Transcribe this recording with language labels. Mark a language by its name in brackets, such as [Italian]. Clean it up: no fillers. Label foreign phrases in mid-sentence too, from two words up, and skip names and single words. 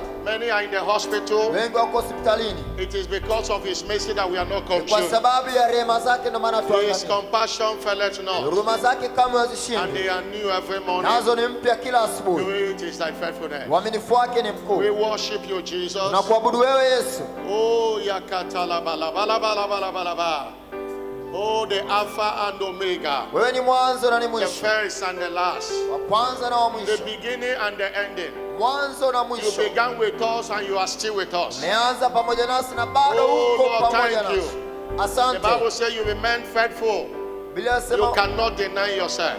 [English] Many are in the hospital. It is because of his mercy that we are not consumed. His compassion felleth not, and they are new every morning. Great is thy faithfulness. We worship you, Jesus. Oh, yakatala bala bala bala bala bala bala. Oh, the Alpha and Omega, the first and the last, the beginning and the ending. You began with us and you are still with us. Oh, Lord, thank you. The Bible says you remain faithful. You cannot deny yourself.